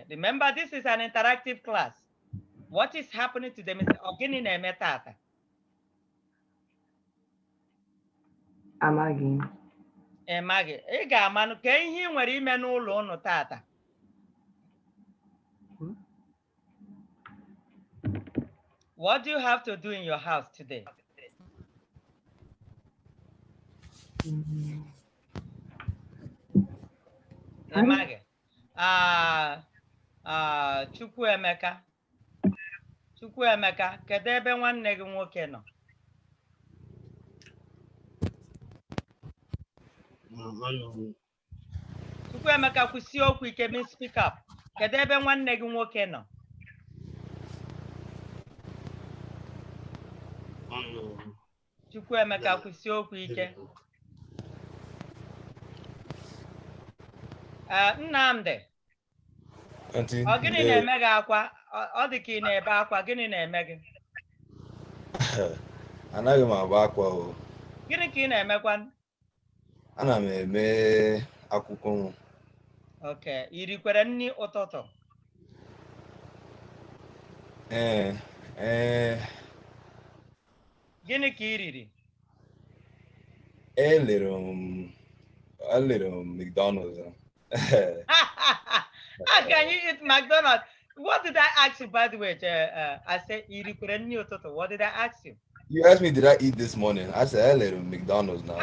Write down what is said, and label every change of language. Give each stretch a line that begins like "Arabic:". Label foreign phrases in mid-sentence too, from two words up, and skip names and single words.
English: Remember, this is an interactive class. What is happening today?
Igbo: Ọ gịnị na-eme tata? Amaghị. Amaghị. Ị ga-amanụ ka ihe ị nwere ime n'ụlọ unu tata.
English: What do you have to do in your house today?
Igbo: Amaghị. Chukwuemeka, kedu ebe nwanne gị nwoke nọ? Chukwuemeka, kwụsie okwu ike,
English: mean speak up.
Igbo: Kedu ebe nwanne gị nwoke nọ? Chukwuemeka, kwụsie okwu ike. Nnamdi, ọ gịnị na-eme gị akwa? Ọ dị ka ị na-ebe akwa. Gịnị na-eme gị? Anaghị m agba akwa o. Gịnị ka ị na-emekwa? Ana m eme akwụkwọ m. Okay, ị rikwere nri ụtụtụ? Gịnị ka ị riri?
English: A little McDonald's. How can you eat McDonald's? What did I ask you, by the way? I said, what did I ask you? You asked me, did I eat this morning? I said, a little McDonald's now.